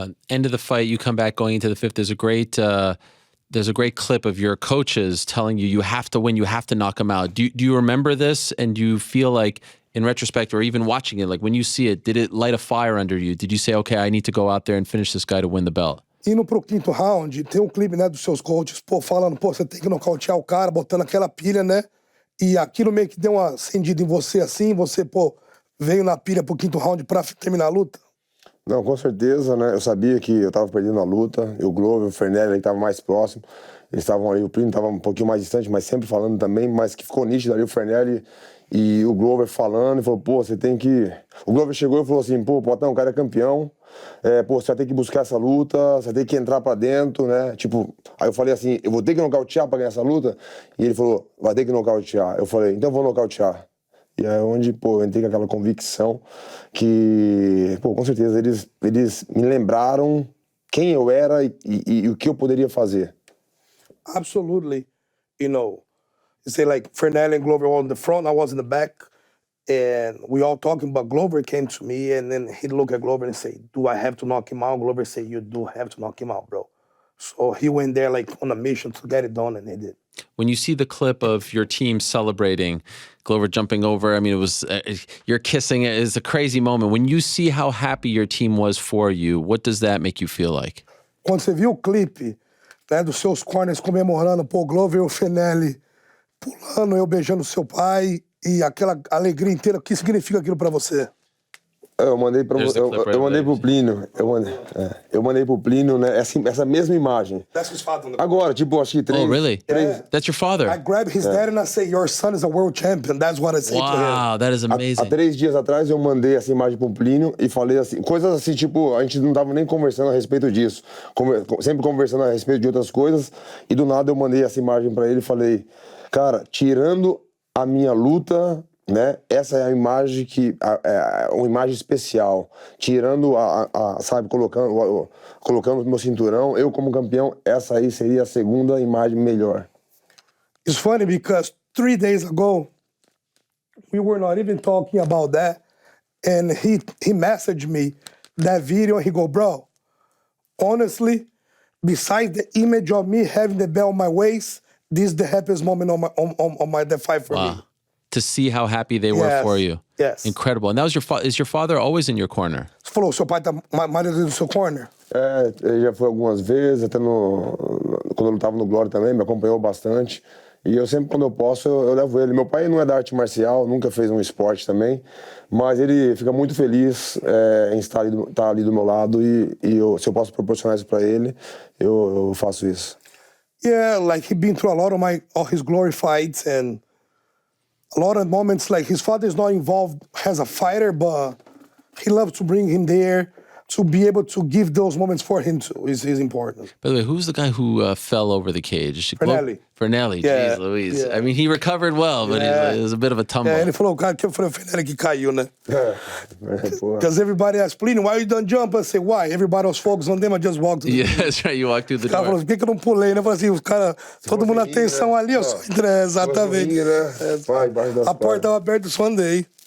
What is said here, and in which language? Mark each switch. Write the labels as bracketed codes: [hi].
[en] End of the fight, you come back going into the 5th. There's a great clip of your coaches telling you have to win, you have to knock him out. Do you remember this? And do you feel like, in retrospect, or even watching it, like when you see it, did it light a fire under you? Did you say, okay, I need to go out there and finish this guy to win the belt? [pt] Indo pro 5º round, tem clipe, né, dos seus coaches, falando, você tem que nocautear o cara, botando aquela pilha, né? E aquilo meio que deu uma acendida em você assim, você, veio na pilha pro 5º round pra terminar a luta? Não, com certeza, né? Eu sabia que eu tava perdendo a luta, e o Glover, o Fernelli, que tava mais próximo, eles estavam ali, o Primo tava um pouquinho mais distante, mas sempre falando também, mas que ficou nítido ali o Fernelli e o Glover falando, e falou, você tem que... O Glover chegou e falou assim, Potão, o cara é campeão, você vai ter que buscar essa luta, você vai ter que entrar pra dentro, né? Aí eu falei assim, eu vou ter que nocautear pra ganhar essa luta? E ele falou, vai ter que nocautear. Eu falei, então eu vou nocautear. E é onde, eu entrei com aquela convicção que, com certeza, eles me lembraram quem eu era e o que eu poderia fazer. [en] Absolutely. You say like Fernelli and Glover were on the front, I was in the back, and we all talking, but Glover came to me, and then he'd look at Glover and say, do I have to knock him out? Glover said, you do have to knock him out, bro. So he went there like on a mission to get it done, and he did. When you see the clip of your team celebrating, Glover jumping over, I mean, it was, you're kissing it, it's a crazy moment. When you see how happy your team was for you, what does that make you feel like? [pt] Quando você viu o clipe, né, dos seus corners comemorando, Glover e o Fernelli pulando, eu beijando seu pai, e aquela alegria inteira, o que significa aquilo pra você? Eu mandei para eu mandei pro Plínio. Eu mandei pro Plínio, né? Essa mesma imagem. [en] That's his father. [pt] Agora, tipo, acho que 3. [en] Oh, really? Yeah. That's your father? I grab his dad and I say, your son is a world champion. That's what I say to him. Wow, that is amazing. [pt] Há 3 dias atrás eu mandei essa imagem pro Plínio e falei assim, coisas assim, tipo, a gente não tava nem conversando a respeito disso. Sempre conversando a respeito de outras coisas. E do nada eu mandei essa imagem pra ele e falei, cara, tirando a minha luta, né? Essa é a imagem uma imagem especial. Tirando sabe, colocando o meu cinturão, eu como campeão, essa aí seria a segunda imagem melhor. [en] It's funny because 3 days ago, we were not even talking about that. And he messaged me that video and he go, bro, honestly, besides the image of me having the belt on my waist, this is the happiest moment on my that fight for me. To see how happy they were for you. Yes. Incredible. And that was is your father always in your corner? [pt] Você falou, seu pai tá mais no seu corner? Ele já foi algumas vezes, até quando eu lutava no Glória também, me acompanhou bastante. E eu sempre, quando eu posso, eu levo ele. Meu pai não é da arte marcial, nunca fez um esporte também, mas ele fica muito feliz em estar ali do meu lado e se eu posso proporcionar isso para ele, eu faço isso. [en] Yeah, like he's been through a lot of all his glory fights and a lot of moments, like his father is not involved as a fighter, but he loves to bring him there to be able to give those moments for him too is important. By the way, who's the guy who fell over the cage? Fernelli. Fernelli, Yeah. Jeez Louise. Yeah. I mean, he recovered well, but it was a bit of a tumble. [pt] Ele falou, cara, que foi o Fernelli que caiu, né? [en] Because everybody asked, Plínio, why you don't jump? I say, why? Everybody was focused on them, I just walked. Yeah, that's right. You walked through the [pt] O cara falou, [en] door. [pt] por que eu não pulei, né? Eu falei assim, os caras, todo mundo na atenção ali, eu só entrei, exatamente. A porta estava aberta, eu só andei.